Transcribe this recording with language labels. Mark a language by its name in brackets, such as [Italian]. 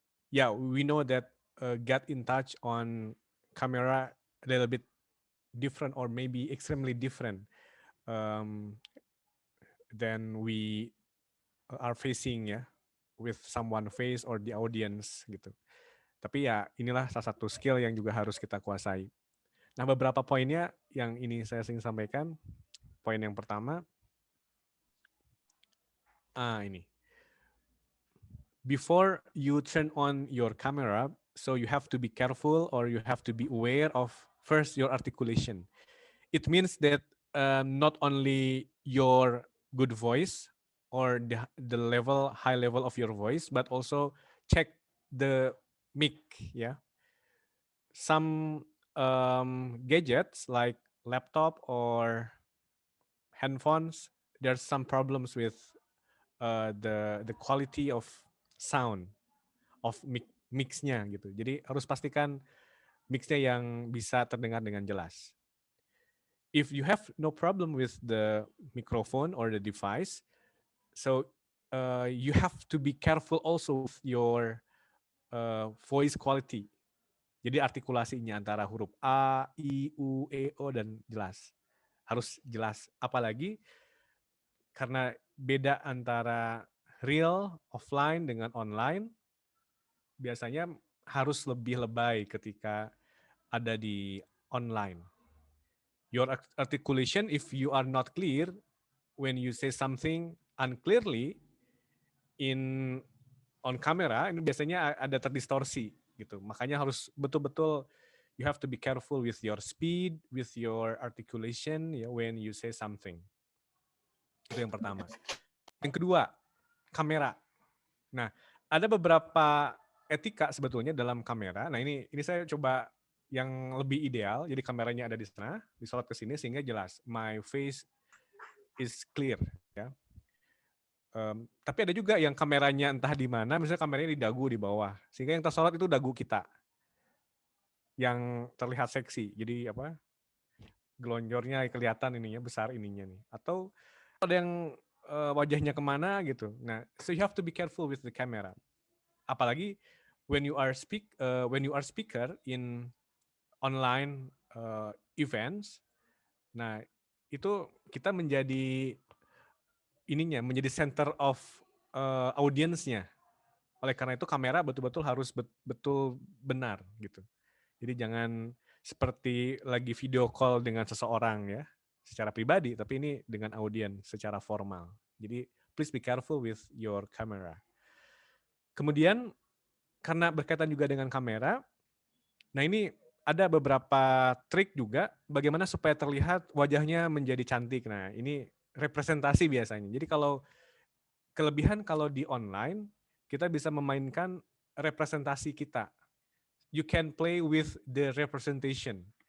[English] Yeah, we know that get in touch on camera a little bit different or maybe extremely different than we are facing ya with someone face or the audience gitu. [Indonesian] Tapi ya inilah salah satu skill yang juga harus kita kuasai. Nah, beberapa poinnya yang ini saya ingin sampaikan. Poin yang pertama, ini. [English] Before you turn on your camera, so you have to be careful or you have to be aware of first your articulation. It means that not only your good voice or the high level of your voice, but also check the mic, yeah. Some gadgets like laptop or handphones, there's some problems with the quality of sound of mixnya gitu. [Indonesian] Jadi harus pastikan mixnya yang bisa terdengar dengan jelas. [English] If you have no problem with the microphone or the device, so you have to be careful also with your voice quality. [Indonesian] Jadi artikulasinya antara huruf A, I, U, E, O dan jelas. Harus jelas. Apalagi karena beda antara real offline dengan online, biasanya harus lebih lebay ketika ada di online. [English] Your articulation, if you are not clear, when you say something unclearly in on camera, [Indonesian] ini biasanya ada terdistorsi gitu. Makanya harus betul-betul [English] you have to be careful with your speed, with your articulation ya when you say something. [Indonesian] Itu yang pertama. Yang kedua, kamera. Nah, ada beberapa etika sebetulnya dalam kamera. Nah, ini saya coba yang lebih ideal. Jadi kameranya ada di sana, disorot ke sini sehingga jelas [English] my face is clear [Indonesian] ya. Tapi ada juga yang kameranya entah di mana, misalnya kameranya di dagu di bawah, sehingga yang tersorot itu dagu kita yang terlihat seksi. Jadi apa? Gelonjornya kelihatan ininya besar ininya nih. Atau ada yang wajahnya kemana gitu. [English] Nah, so you have to be careful with the camera. [Indonesian] Apalagi [English] when you are speaker in online events. [Indonesian] Nah, itu kita menjadi menjadi center of audience-nya. Oleh karena itu kamera betul-betul harus betul benar gitu. Jadi jangan seperti lagi video call dengan seseorang ya, secara pribadi, tapi ini dengan audiens secara formal. Jadi [English] please be careful with your camera. [Indonesian] Kemudian karena berkaitan juga dengan kamera, nah ini ada beberapa trik juga bagaimana supaya terlihat wajahnya menjadi cantik. Nah ini representasi biasanya. Jadi kelebihan kalau di online, kita bisa memainkan representasi kita. [English] You can play with the representation.